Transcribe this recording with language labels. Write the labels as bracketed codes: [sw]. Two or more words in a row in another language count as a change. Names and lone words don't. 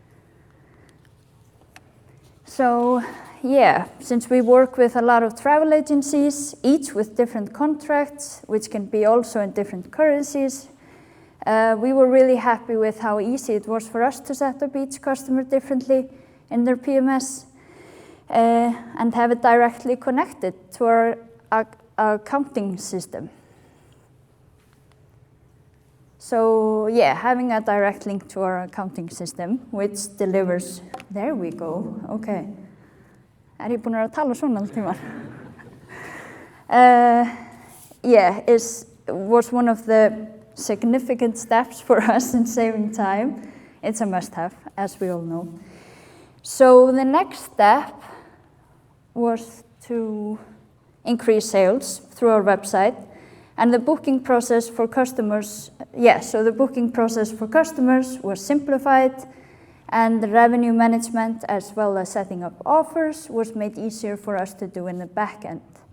[en] So since we work with a lot of travel agencies, each with different contracts, which can be also in different currencies, we were really happy with how easy it was for us to set up each customer differently in their PMS and have it directly connected to our accounting system. So having a direct link to our accounting system, which delivers, there we go, okay. [is] Ég búin að tala svona all tíma? [en] Was one of the significant steps for us in saving time. It's a must-have, as we all know. So the next step was to increase sales through our website And the booking process for customers, so the booking process for customers was simplified, and the revenue management as well as setting up offers was made easier for us to do in the back end.